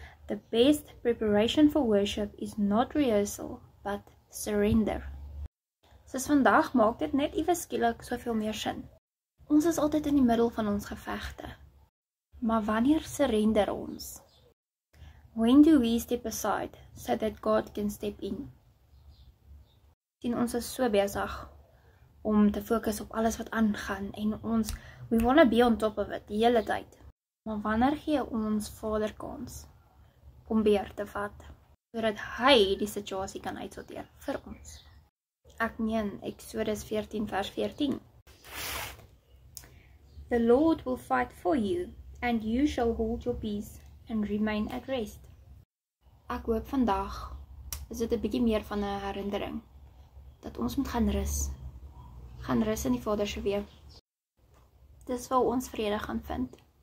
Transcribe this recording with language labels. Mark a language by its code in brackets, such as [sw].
[en] The best preparation for worship is not rehearsal, but surrender. [af] Soos vandag maak dit net iewes skielik soveel meer sin. Ons is altyd in die middel van ons gevegte. Maar wanneer surrender ons? [en] When do we step aside so that God can step in? [af] Sien, ons is so besig om te fokus op alles wat aangaan en [en] we wanna be on top of it [af] die hele tyd. Maar wanneer gee ons Vader kans om beheer te vat, sodat hy die situasie kan uitsorteer vir ons? Ek meen Exodus 14 vers 14. [en] The Lord will fight for you, and you shall hold your peace and remain at rest. [af] Ek hoop vandag is dit 'n bietjie meer van 'n herinnering dat ons moet gaan rus. Gaan rus in die Vader se weë. Dis waar ons vrede gaan vind.